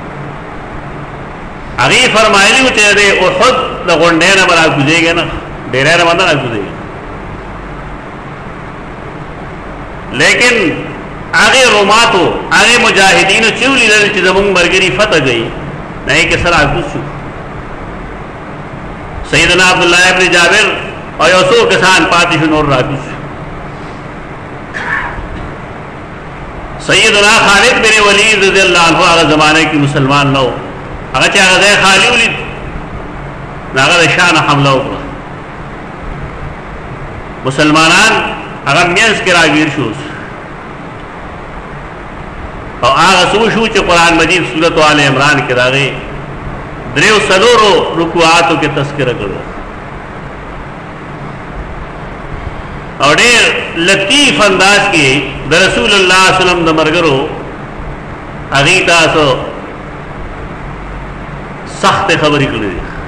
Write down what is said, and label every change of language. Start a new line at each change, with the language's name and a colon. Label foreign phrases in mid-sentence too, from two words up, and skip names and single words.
Pashto: هغې فرمایلي وو چې د احد د غونډۍ نه به راکوزېږي نه، ډېری نه به نه راکوزېږي، لیکن هغې روماتو هغې مجاهدینو چې ولیدل چې زمونږ ملګري فتح گئی، نه یې کې سره راکوز شو. سیدنا عبدالله ابن جابر او یو څو کسان پاتې شو، نور راکوز شو. سیدنا خالد بن ولید
Arabic: رضی اللہ عنہ
Pashto: هغه زمانه کې مسلمان نه و، هغه چې هغه ځای خالی ولید نو هغه د شا نه حمله وکړه. مسلمانان هغه منځ کې راګیر شو او هغه څه وشو چې قرآن مجید سورت آل عمران کې راغی، دریو څلورو رکوعاتو کې تذکره کړو او ډېر لطیف انداز کې د رسول الله
Arabic: صلی الله علیه وسلم
Pashto: د ملګرو هغې تاسو سخت خبرې کړې دي.